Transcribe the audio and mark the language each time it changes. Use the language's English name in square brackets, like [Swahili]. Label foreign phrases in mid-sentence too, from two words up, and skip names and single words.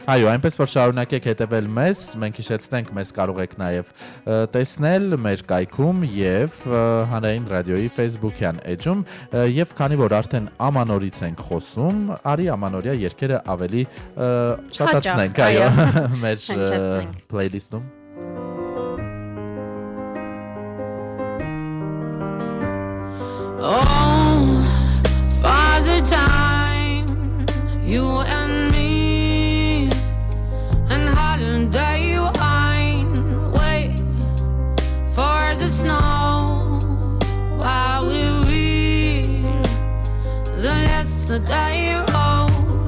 [Armenian] Այո, այնպես որ շարունակեք հետևել մեզ, մենք հիշեցնենք, մեզ կարող եք նաեւ տեսնել մեր կայքում եւ հանրային ռադիոյի Facebook-յան էջում եւ քանի որ արդեն ամանորից ենք խոսում, արի ամանորյա երգերը ավելի շատացնենք, այո, մեր playlist-ում։ [English] Oh, Father Time, you and me, and holiday wine, wait for the snow while we read the yesterday road.